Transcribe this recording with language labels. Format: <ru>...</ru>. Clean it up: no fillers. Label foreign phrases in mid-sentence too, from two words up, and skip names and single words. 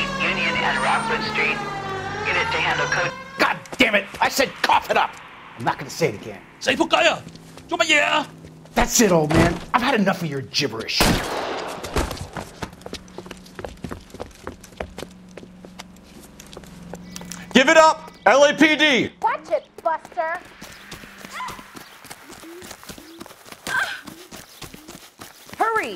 <en>Union and Rockwood Street. Unit to handle code. God damn it! I said cough it up! I'm not gonna say it again.</en> <yue>Say 仆街啊！做乜嘢啊？</yue> <en>That's it, old man. I've had enough of your gibberish. Give it up! LAPD! Watch it, Buster. Hurry!</en>